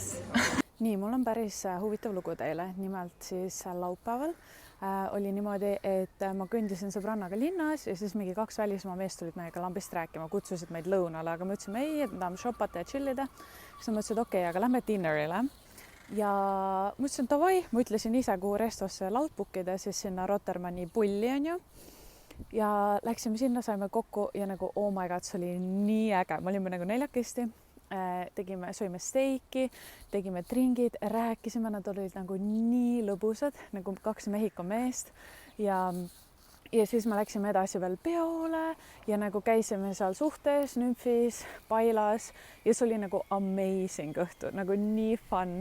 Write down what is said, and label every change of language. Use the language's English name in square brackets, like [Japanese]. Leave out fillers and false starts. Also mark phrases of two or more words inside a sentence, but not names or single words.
[Estonian] Nii, mul on päris huvitav lugu teile. Nimelt siis laupäeval oli niimoodi, et ma kõndisin sõbrannaga linnas ja siis mingi 2 välismaa meest tulid meiega lambist rääkima, kutsusid meid lõunale, aga me ütlesime ei, et me tahame shoppata ja chillida. Siis ma ütlesin, et okei, aga lähme dinnerile. Ja ma ütlesin, et davai, ma ütlesin ise, kuhu restosse laud bookida, siis sinna Rotermanni pulli on ju. Ja läksime sinna, saime kokku ja nagu [English] oh my god, [Estonian] see oli nii äge. Me olime nagu 4 söime steiki, tegime tringid, rääkisime, nad olid nagu nii lõbusad, nagu 2 Mehhiko meest ja siis me läksime edasi veel peole ja nagu käisime seal suhtes, nümfis, pailas ja see oli nagu amazing õhtu, nagu nii fun.